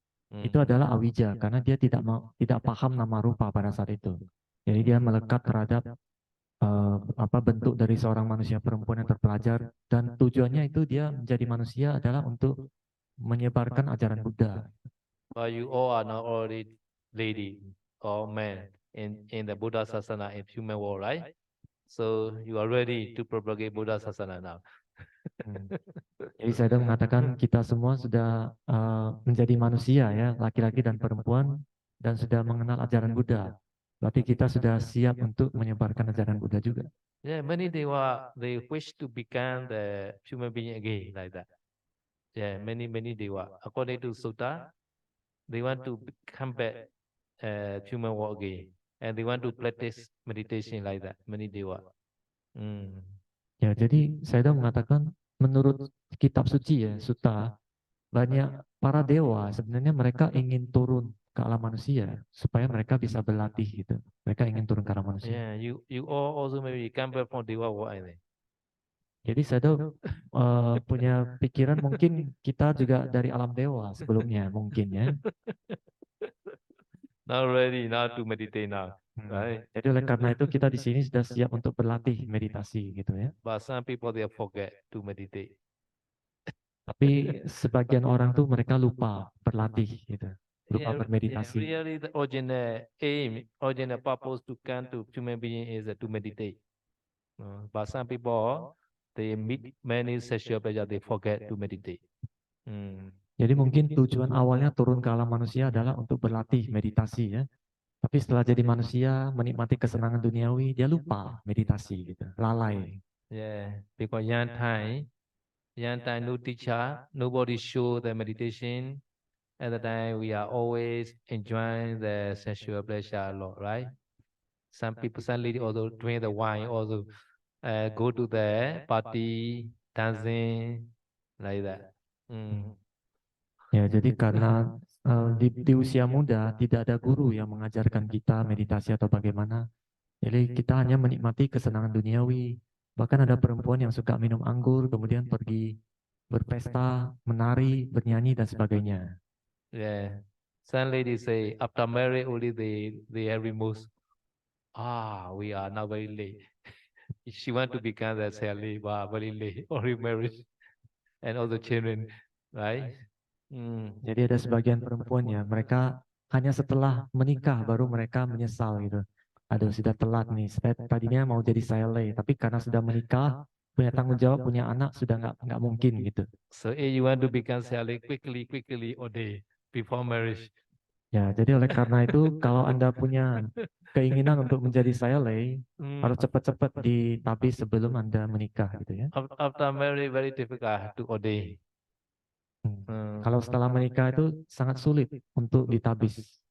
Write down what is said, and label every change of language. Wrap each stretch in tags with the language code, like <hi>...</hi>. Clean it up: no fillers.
<id>Itu adalah awija, karena dia tidak paham nama rupa pada saat itu. Jadi dia melekat terhadap bentuk dari seorang manusia perempuan yang terpelajar, dan tujuannya itu dia menjadi manusia adalah untuk menyebarkan ajaran Buddha.</id> <en>But you all are now already lady or man in the Buddha Sasana in human world, right? So you are ready to propagate Buddha Sasana now.</en> <id>Jadi saya mengatakan kita semua sudah menjadi manusia ya, laki-laki dan perempuan, dan sudah mengenal ajaran Buddha. Berarti kita sudah siap untuk menyebarkan ajaran Buddha juga.</id> <en>Yeah, many they wish to become the human being again like that. Yeah, many they were. According to Sutta, they want to come back human world again, and they want to practice meditation like that. Many they were.</en> <id>Ya, jadi saya mengatakan menurut kitab suci ya, Sutta, banyak para dewa sebenarnya mereka ingin turun ke alam manusia supaya mereka bisa berlatih gitu. Mereka ingin turun ke alam manusia.</id> <en>Yeah, you all also maybe come back from dewa world, I think.</en> <id>Jadi saya punya pikiran mungkin kita juga dari alam dewa sebelumnya mungkin ya.</id> <en>Now ready now to meditate now, right?</en> <id>Jadi oleh karena itu kita di sini sudah siap untuk berlatih meditasi gitu ya.</id> <en>But some people they forget to meditate.</en> <id>Tapi sebagian orang tuh mereka lupa berlatih gitu. Lupa bermeditasi.</id> <en>Really the original aim, original purpose to come to human being is to meditate. But some people they meet many sexual pleasure, they forget to meditate.</en> <id>Jadi mungkin tujuan awalnya turun ke alam manusia adalah untuk berlatih meditasi ya. Tapi setelah jadi manusia, menikmati kesenangan duniawi, dia lupa meditasi gitu, lalai.</id> <en>Yeah, because young time no teacher, nobody show the meditation. At the time, we are always enjoying the sexual pleasure a lot, right? Some people, some lady also drink the wine, also go to the party, dancing, like that.</en> <id>Ya, jadi karena di usia muda tidak ada guru yang mengajarkan kita meditasi atau bagaimana. Jadi kita hanya menikmati kesenangan duniawi. Bahkan ada perempuan yang suka minum anggur, kemudian pergi berpesta, menari, bernyanyi dan sebagainya.</id> <en>Yeah, some ladies say after marriage only they have removed. We are now very late. She want to become the Sally, but very late, already married, and all the children, right?</en> <id>Jadi ada sebagian perempuan ya, mereka hanya setelah menikah baru mereka menyesal gitu. Aduh sudah telat nih, saya tadinya mau jadi Sally, tapi karena sudah menikah, punya tanggung jawab, punya anak, sudah nggak mungkin gitu.</id> <en>So if you want to become Sally quickly or day before marriage.</en> <id>Ya, jadi oleh karena itu kalau Anda punya keinginan untuk menjadi Sally, harus cepat-cepat ditabis sebelum Anda menikah gitu ya.</id> <en>After marriage very difficult to ordain.</en> <id>Kalau setelah menikah itu sangat sulit untuk ditabis.</id>